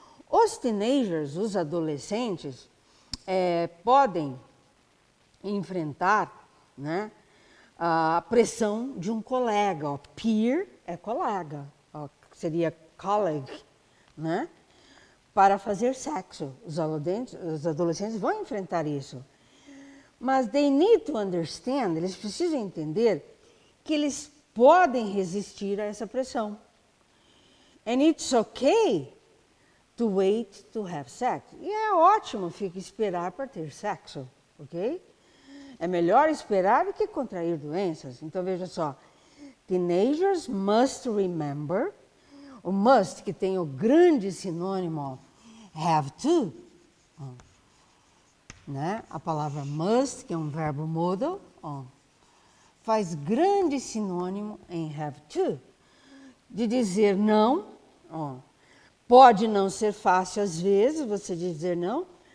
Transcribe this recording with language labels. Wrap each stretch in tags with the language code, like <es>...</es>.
<pt>Os teenagers, os adolescentes, podem enfrentar, né, a pressão de um colega, ó, peer é colega, ó, seria colleague, né, para fazer sexo. Os adolescentes vão enfrentar isso. Mas</pt> <en>they need to understand,</en> <pt>eles precisam entender que eles podem resistir a essa pressão.</pt> <en>And it's okay to wait to have sex.</en> <pt>E é ótimo esperar para ter sexo, ok? É melhor esperar do que contrair doenças. Então, veja só.</pt> <en>Teenagers must remember.</en> <pt>O must, que tem o grande sinônimo have to. Né? A palavra must, que é um verbo modal, faz grande sinônimo em have to. De dizer não. Pode não ser fácil às vezes você dizer não.</pt>